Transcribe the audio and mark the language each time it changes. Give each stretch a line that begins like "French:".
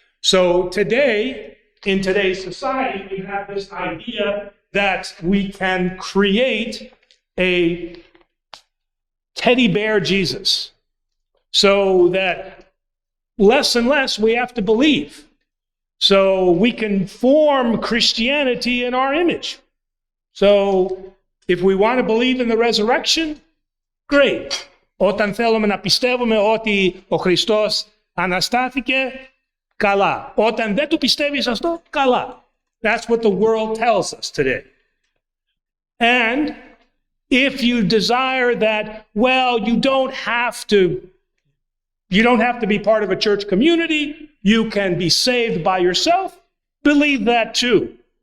English: So today, in today's society, we have this idea that we can create a teddy bear Jesus, so that less and less we have to believe. So we can form Christianity in our image. So if we want to believe in the resurrection, great.
Greek: Όταν θέλουμε να πιστεύουμε ότι ο Χριστός αναστάθηκε, καλά. Όταν δεν το πιστεύεις αυτό, καλά.
English: That's what the world tells us today. And if you desire that, well, you don't have to be part of a church community, you can be saved by yourself, believe that too.